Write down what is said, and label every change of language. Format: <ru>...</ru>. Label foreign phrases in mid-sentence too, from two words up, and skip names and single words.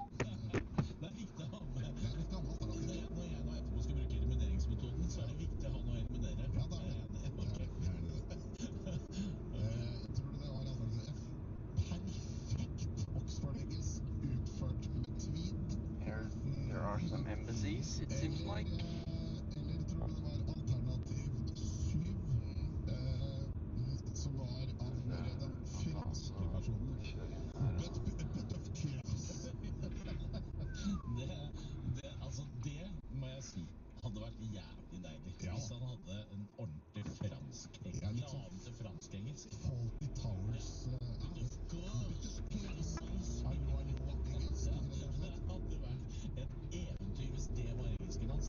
<no>Det er viktig å ha med. Det er viktig å ha med alternativer. Når jeg nå etterpå skal bruke elimineringsmetoden, så er det viktig å ha noe å eliminere. Ja, da er det. Tror du det var alternativ F? Perfekt Oxford-engelsk utført med tweed?</no> <en>There are some embassies, it seems like.</en> <no>Eller tror du det var alternativ 7, som var av den franske versjonen?</no> <en>But of course.</en> <no>Det må jeg si hadde vært jævlig deilig hvis han hadde en ordentlig fransk engelsk. Lavete fransk engelsk. Fawlty Towers. Det hadde vært et eventyr hvis det var engelsken hans.</no>